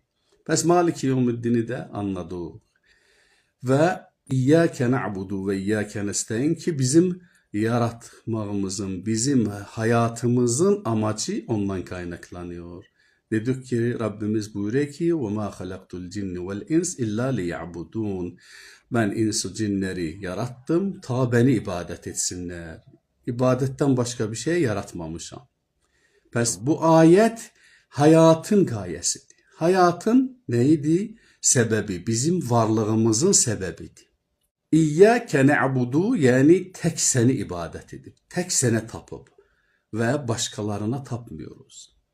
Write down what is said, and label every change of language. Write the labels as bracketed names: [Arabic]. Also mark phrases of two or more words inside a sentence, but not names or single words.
[Turkish] Pes [Arabic] مالك يوم الدين [Turkish] de anladık. Ve [Arabic] إياك نعبد وإياك نستعين [Turkish] ki bizim yaratmamızın, bizim hayatımızın amacı ondan kaynaklanıyor. Dedik ki Rabbimiz buyuruyor ki [Arabic] وَمَا خَلَقْتُ الْجِنِّ وَالْاِنْسِ اِلَّا لِيَعْبُدُونَ [Turkish] Ben insi cinleri yarattım ta beni ibadet etsinler. İbadetten başka bir şey yaratmamışım. Pes bu ayet hayatın gayesidir. Hayatın neydi? Sebebi, bizim varlığımızın sebebiydi. [Arabic] إياك نعبد [Turkish] yani tek seni ibadet edip, tek sene tapıp ve başkalarına tapmıyoruz.